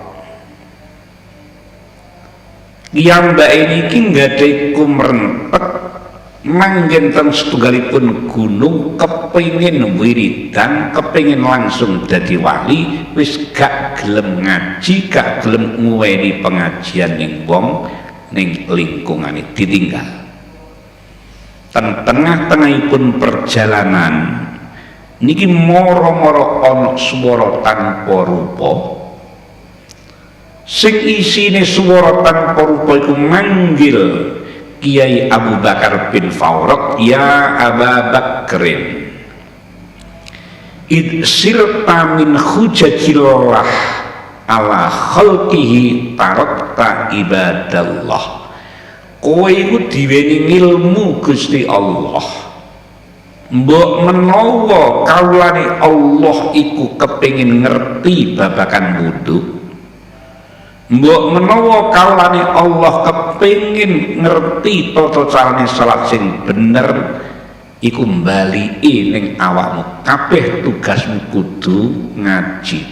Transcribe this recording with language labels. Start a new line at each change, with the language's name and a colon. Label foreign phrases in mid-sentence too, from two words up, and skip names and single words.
Javanese: Piyambake niki nggadahi kumrentek manggen teng setunggalipun gunung kepengin wiridan, kepengin langsung dadi wali, wis gak gelem ngaji, gak gelem nguweni pengajian ning wong ning lingkungane ditinggal. Tengah-tengahipun perjalanan niki moro-moro ana swara tanpa rupa. Sing isine swara tanpa rupa iku manggil Kiai Abu Bakar bin Fawraq,
Arabic: يا أبا بكر إذ صرت من حجج الله على خلقه تركت عباد الله.
Javanese: Kowe iku diweni ilmu Gusti Allah. Mbok menawa kawulane Allah iku kepengin ngerti babakan wudu, mbok menawa kawulane Allah kepengin ngerti tata carane salat sing bener, iku mbaliki ning awakmu kabeh tugasmu kudu ngaji.